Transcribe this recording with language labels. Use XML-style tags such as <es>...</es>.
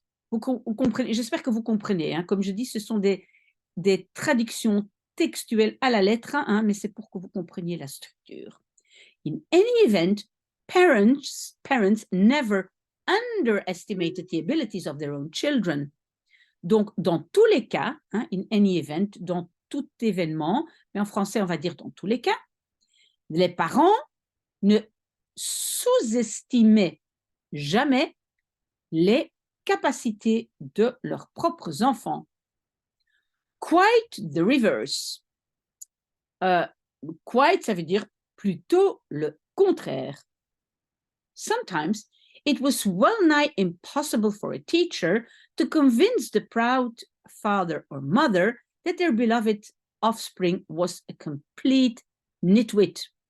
<fr>Vous comprenez, j'espère que vous comprenez. Hein, comme je dis, ce sont des traductions textuelles à la lettre, hein, mais c'est pour que vous compreniez la structure.</fr> <en>In any event, parents never underestimated the abilities of their own children.</en> <fr>Donc, dans tous les cas, hein,</fr> <en>in any event,</en> <fr>dans tout événement, mais en français, on va dire dans tous les cas, les parents ne sous-estimaient jamais les capacités de leurs propres enfants.</fr> <en>Quite the reverse.</en> <fr>Quite, ça veut dire plutôt le contraire.</fr> <en>Sometimes it was well-nigh impossible for a teacher to convince the proud father or mother that their beloved offspring was a complete nitwit.</en>